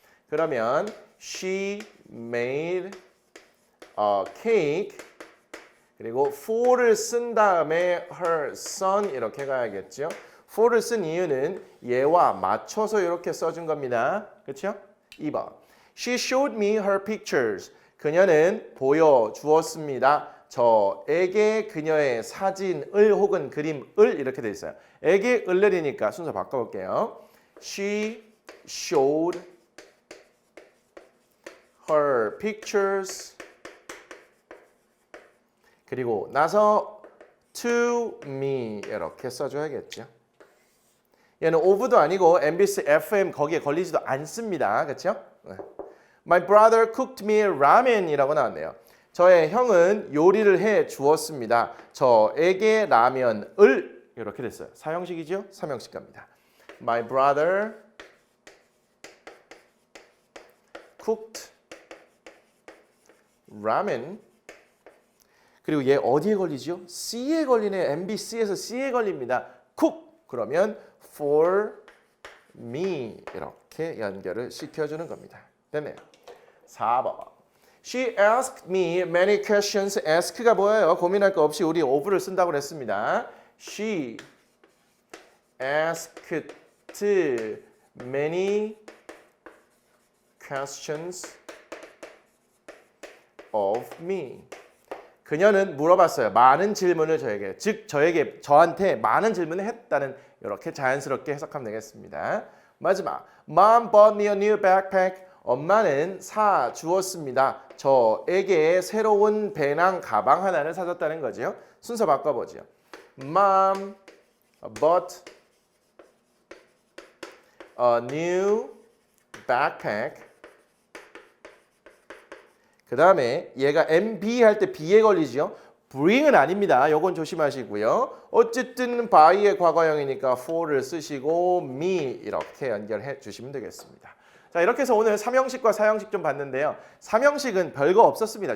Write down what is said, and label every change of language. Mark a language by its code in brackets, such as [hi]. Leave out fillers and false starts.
[ko] 그러면 [en] she made a cake [ko] 그리고 for를 쓴 다음에 [en] her son [ko] 이렇게 가야겠죠. for를 쓴 이유는 얘와 맞춰서 이렇게 써준 겁니다. 그렇죠? 2번. [en] She showed me her pictures. [ko] 그녀는 보여주었습니다. 저에게 그녀의 사진을 혹은 그림을 이렇게 돼 있어요. 에게 을이니까 순서 바꿔볼게요. [en] She showed her pictures. [ko] 그리고 나서 [en] to me [ko] 이렇게 써줘야겠죠. 얘는 of도 아니고 MBC FM 거기에 걸리지도 않습니다. 그렇죠? [en] My brother cooked me ramen이라고 [ko] 나왔네요. 저의 형은 요리를 해 주었습니다. 저에게 라면을 이렇게 됐어요. 사형식이죠? 삼형식 갑니다. [en] My brother cooked ramen. [ko] 그리고 얘 어디에 걸리죠? C에 걸리네. MBC에서 C에 걸립니다. cook 그러면 [en] for me [ko] 이렇게 연결을 시켜주는 겁니다. 됐네요. 4번. [en] She asked me many questions. [ko] ask가 뭐예요? 고민할 거 없이 우리 of를 쓴다고 그랬습니다. [en] She asked many questions of me. [ko] 그녀는 물어봤어요. 많은 질문을 저에게, 즉 저한테 많은 질문을 했다는 이렇게 자연스럽게 해석하면 되겠습니다. [en] 마지막, Mom bought me a new backpack. [ko] 엄마는 사 주었습니다. 저에게 새로운 배낭 가방 하나를 사줬다는 거죠. 순서 바꿔보죠. [en] Mom bought a new backpack. [ko] 그 다음에 얘가 MB 할 때 B에 걸리죠. bring은 아닙니다. 요건 조심하시고요. 어쨌든 by의 과거형이니까 for를 쓰시고 me 이렇게 연결해 주시면 되겠습니다. 자, 이렇게 해서 오늘 3형식과 4형식 좀 봤는데요. 3형식은 별거 없었습니다.